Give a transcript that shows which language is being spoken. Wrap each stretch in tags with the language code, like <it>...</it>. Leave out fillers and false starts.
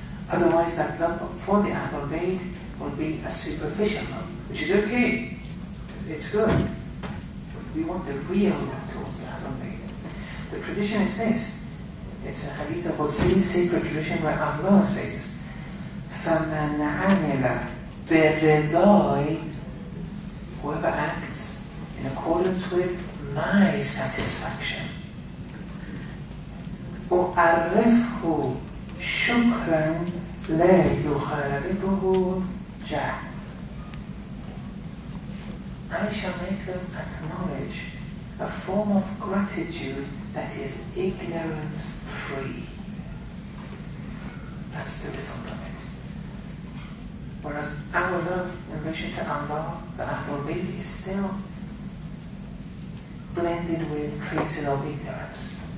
<en>Otherwise, that love for the Ahlul Bayt will be a superficial love, which is okay. It's good. But we want the real love towards the Ahlul Bayt. The tradition is this. It's a hadith of Qudsi, sacred tradition, where Allah says</en> <ar>فَمَنْ عَمِلَ بِرِضَاي,</ar> <en>whoever acts in accordance with my satisfaction,</en> <ar>أُعَرِّفْهُ شُكْرًا لَا يُخَالِطُهُ جَهْلٌ.</ar> <en>I shall make them acknowledge a form of gratitude that is ignorance-free. That's the result of it. Whereas our love in relation to Allah, the Ahlul Bayt, is still blended with traces of ignorance.</en>